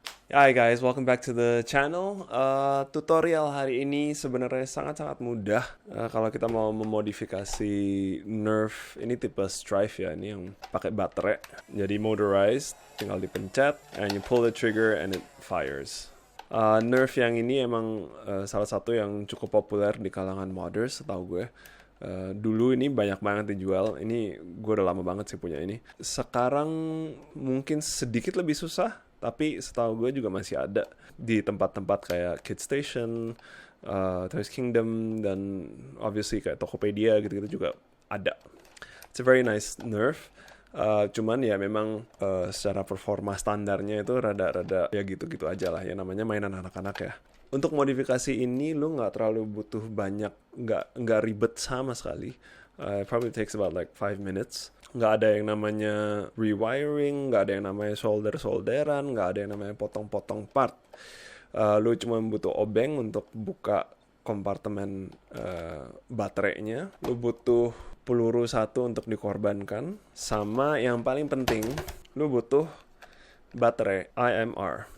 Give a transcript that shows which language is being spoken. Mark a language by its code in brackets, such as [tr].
[en] Hai guys, welcome back to the channel. [id] Tutorial hari ini sebenarnya sangat-sangat mudah. Kalau kita mau memodifikasi Nerf, ini tipe Strife ya, ini yang pakai baterai. [en] Jadi motorized, [id] tinggal dipencet, [en] and you pull the trigger and it fires. [id] Nerf yang ini emang salah satu yang cukup populer di kalangan modders, setahu gue. Dulu ini banyak banget dijual. Ini gue udah lama banget sih punya ini. Sekarang mungkin sedikit lebih susah, tapi setahu gue juga masih ada di tempat-tempat kayak Kid Station, Toys Kingdom, dan obviously kayak Tokopedia gitu-gitu juga ada. [en] It's a very nice Nerf. [id] Cuman ya memang secara performa standarnya itu rada-rada ya gitu-gitu aja lah ya, namanya mainan anak-anak ya. Untuk modifikasi ini lu nggak terlalu butuh banyak, nggak ribet sama sekali. [en] It probably takes about like 5 minutes. [id] Nggak ada yang namanya rewiring, nggak ada yang namanya solderan, nggak ada yang namanya potong-potong part. Lu cuma butuh obeng untuk buka kompartemen baterainya. Lu butuh peluru satu untuk dikorbankan. Sama yang paling penting, lu butuh baterai IMR.